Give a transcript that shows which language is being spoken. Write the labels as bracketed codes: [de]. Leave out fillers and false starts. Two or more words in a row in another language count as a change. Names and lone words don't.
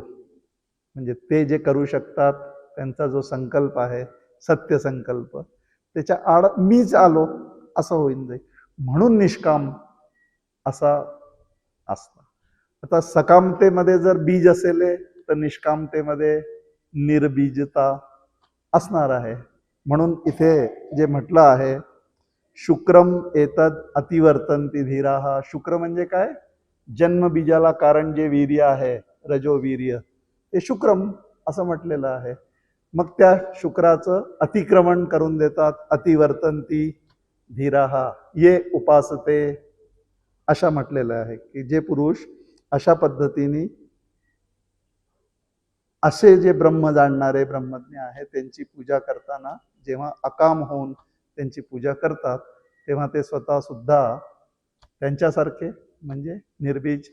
[mr] म्हणजे ते जे करू शकतात त्यांचा जो संकल्प आहे सत्य संकल्प त्याच्या आड मीच आलो असं होईन जाईल. म्हणून निष्काम असा असतं. आता सकामतेमध्ये जर बीज असेल तर निष्कामतेमध्ये निर्बीजता असणार आहे. म्हणून इथे जे म्हटलं आहे [sa] शुक्रम एतद अतिवर्तन्ति धीराः. [mr] शुक्र म्हणजे काय? जन्मबीजाला कारण जे वीर्य आहे रजोवीर्य ते शुक्रम असं म्हटलेलं आहे. मग त्या शुक्राचं अतिक्रमण करून देतात. [sa] अतिवर्तन्ति धीराः ये उपासते [mr] अशा म्हटलेलं आहे की जे पुरुष अशा पद्धतीने असे जे ब्रह्म जाणणारे ब्रह्मज्ञ आहेत त्यांची पूजा करताना जेव्हा अकाम होऊन त्यांची पूजा करतात तेव्हा ते स्वतः सुद्धा त्यांच्यासारखे म्हणजे निर्बीज.